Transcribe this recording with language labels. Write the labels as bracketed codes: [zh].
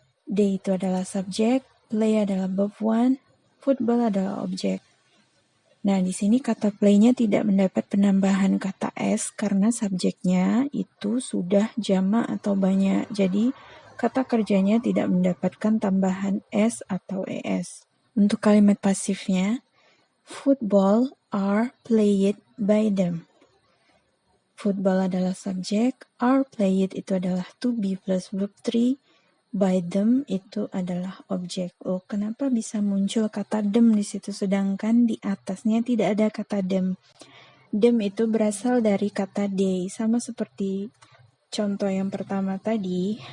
[id] They itu adalah subjek, play adalah verb 1, football adalah objek. Nah, di sini kata play-nya tidak mendapat penambahan kata s karena subjeknya itu sudah jamak atau banyak. Jadi, kata kerjanya tidak mendapatkan tambahan s atau es. Untuk kalimat pasifnya, [en] football are played by them. [id] Football adalah subjek, are played itu adalah to be plus verb 3, by them itu adalah objek. Oh, kenapa bisa muncul kata them di situ sedangkan di atasnya tidak ada kata them? Them itu berasal dari kata they, sama seperti contoh yang pertama tadi.